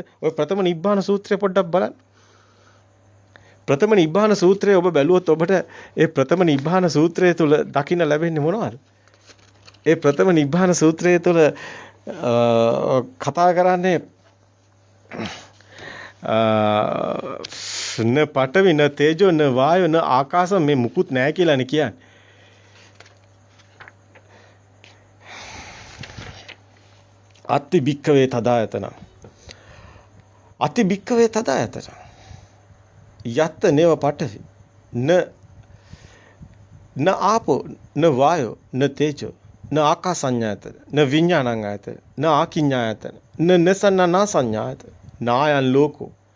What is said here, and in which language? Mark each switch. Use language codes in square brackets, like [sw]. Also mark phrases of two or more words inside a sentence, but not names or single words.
[si] ඔය ප්‍රථම නිබ්බාන සූත්‍රය පොඩ්ඩක් බලන්න. ප්‍රථම නිබ්බාන සූත්‍රය ඔබ බැලුවොත් ඔබට ඒ ප්‍රථම නිබ්බාන සූත්‍රය තුල දකින්න ලැබෙන්නේ මොනවද? ඒ ප්‍රථම නිබ්බාන සූත්‍රය තුල කතා කරන්නේ [pi] න පඨවි න තේජෝ න වායෝ න ආකාශ [si] මේ මුකුත් නැහැ කියලානේ කියන්නේ. [pi] අත්ති භික්ඛවේ තදායතන. අති භික්ඛවේ තදායතන. යත්ත නේව පඨවි න ආපෝ න වායෝ න තේජෝ න ආකාසඤ්ඤායතන න විඥානං ආයතන න ආකිඤ්ඤායතන න නසන්නනා සංඥායතන නායන් ලෝකෝ